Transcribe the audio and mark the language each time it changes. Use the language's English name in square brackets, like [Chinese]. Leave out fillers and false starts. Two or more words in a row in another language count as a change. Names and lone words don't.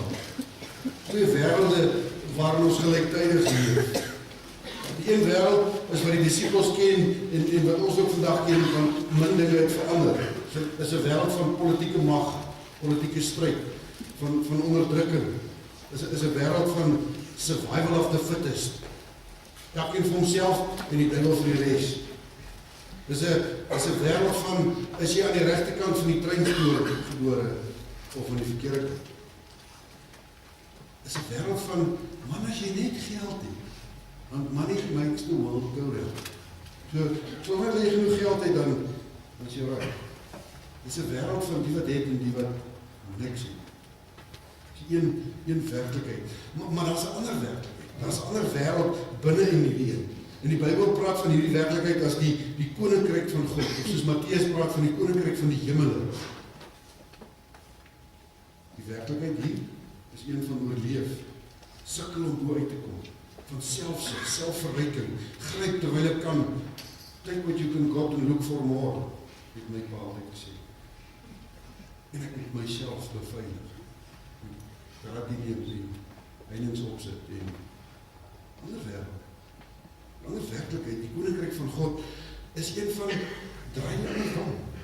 [Afrikaans] Twee wêrelde waarin ons gelyktydig leef. Die een wêreld is wat die disippels ken en wat ons ook vandag ken, van min dinge het verander. Dit is 'n wêreld van politieke mag, politieke stryd, van onderdrukking. Dit is 'n wêreld van [English] survival of the fittest. [Afrikaans] Elkeen vir homself en die duiwel vir die res. Dit is 'n wêreld van, is jy aan die regte kant van die trein gebore of aan die verkeerde kant? Dit is 'n wêreld van, man, as jy net geld het, want [English] money makes the world go round. [Afrikaans] So wanneer jy genoeg geld het, dan is jy reg. Dit is 'n wêreld van die wat het en die wat niks het. Dit is een werklikheid. Maar daar's 'n ander werklikheid. Daar's 'n ander wêreld binne in die lewe. En die Bybel praat van hierdie werklikheid as die koninkryk van God. Of soos Matteus praat van die koninkryk van die hemele. Die werklikheid hier is een van oorleef, sukkel om bo uit te kom, van selfverryking, gryp terwyl ek kan, [English] take what you can got and look for more, [Afrikaans] het my pa altyd gesê. En ek moet myself beveilig. Karabiniers en heininge opsit en ander wêreld. Ander werklikheid, die koninkryk van God is een van draai die ander om.